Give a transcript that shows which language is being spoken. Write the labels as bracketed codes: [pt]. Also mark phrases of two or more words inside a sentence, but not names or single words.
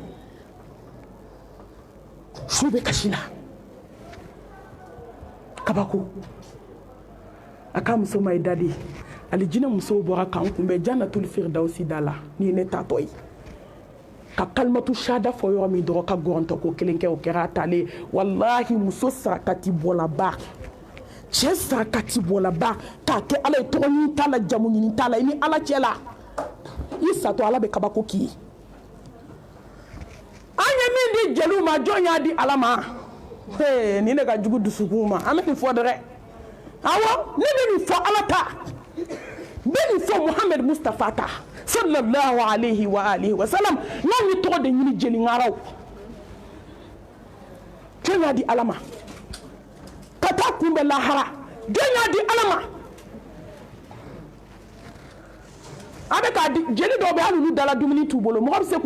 [bm] suw bɛ kasi la kabako a ka muso ma i da de alijinɛ musow bɔra k'an kunbɛn [ar] جنة الفردوس [bm] da la ni ye ne tatɔ ye ka [ar] كلمة الشهادة [bm] fɔ yɔrɔ min dɔrɔn ka gɔrɔntɔ ko kelen kɛ o kɛra a talen wallahi muso sarakati bɔlaba cɛ sarakati bɔlaba k'a kɛ ala ye tɔgɔ ɲini t'a la jamu ɲini t'a la i ni ala cɛ la i satɔ ala bɛ kabako k'i ye an ye min di jeliw ma jɔn y'a di ala ma nin de ka jugu dusukun ma an bɛ nin fɔ dɛrɛ awɔ ne bɛ nin fɔ ala ta beni fo Muhammed Mustafa ta [ar] صلى الله عليه وعلى آله وسلم [bm] n'an ye tɔgɔ de ɲini jeli ŋaraw jɔn y'a di ala ma ka taa kunbɛn lahara jɔn y'a di ala ma a bɛ k'a di jeli dɔw bɛ hali olu dala dumuni t'u bolo mɔgɔ bɛ se